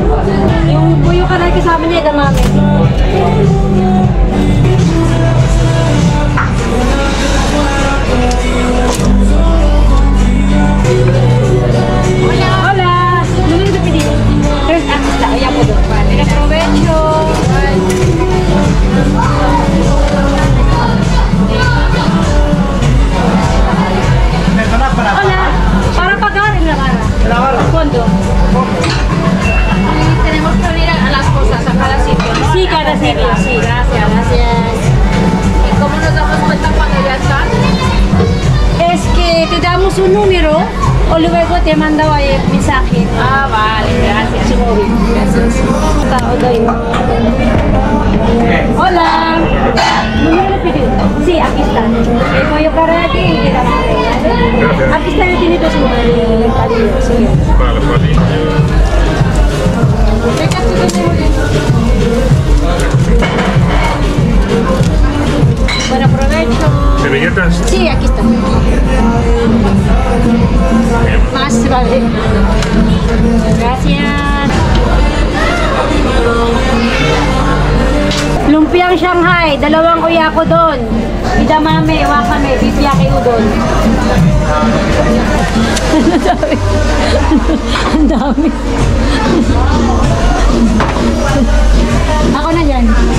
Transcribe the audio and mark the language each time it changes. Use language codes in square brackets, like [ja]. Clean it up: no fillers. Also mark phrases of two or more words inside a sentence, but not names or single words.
[tl] Yung pollo karage sa amin niya, edamame. Hola! Luloy na pili. [es] Tres anos [tl] na, iyan ko doon. [es] Buen aprovecho. Hola, para pagar en la barra. ¿Cuándo? Tenemos que venir a las cosas a cada sitio, ¿no? Sí, cada sitio, sí. Gracias. Gracias. ¿Y cómo nos damos cuenta cuando ya están? Es que te damos un número o luego te manda mensaje. Ah, vale, gracias. Su móvil. Gracias. [tl] Tao daw yun. [es] Hola. ¿Número de pedido? Sí, aquí está. El pollo karate y el edamame. Aquí está el tinito su pedido. Sí. Vale, vale. Buen aprovecho. ¿Servilletas? Sí, aquí está. Más vale. Gracias. [tl] Lumpia Lumpiang Shanghai, 2 Oyakodon. Edamame, wakame, beef yaki udon. Ang dami. Ako na dyan.